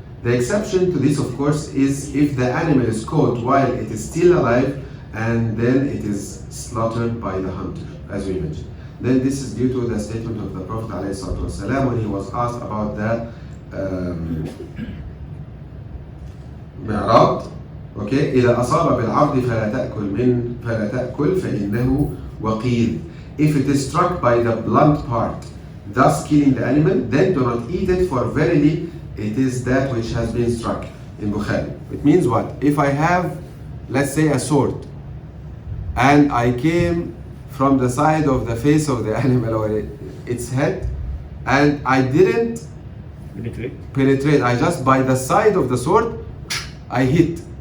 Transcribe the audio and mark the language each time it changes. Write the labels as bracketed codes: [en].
[en] The exception to this, of course, is if the animal is caught while it is still alive and then it is slaughtered by the hunter, as we mentioned. Then this is due to the statement of the Prophet ﷺ when he was asked about the معراض. [ar] Okay, إذا أصاب بالعرض فلا تأكل فإنه وقيل. [en] If it is struck by the blunt part, thus killing the animal, then do not eat it, for verily it is that which has been struck. In Bukhari. It means what? If I have, let's say, a sword, and I came from the side of the face of the animal or its head, and I didn't penetrate, I just by the side of the sword, I hit.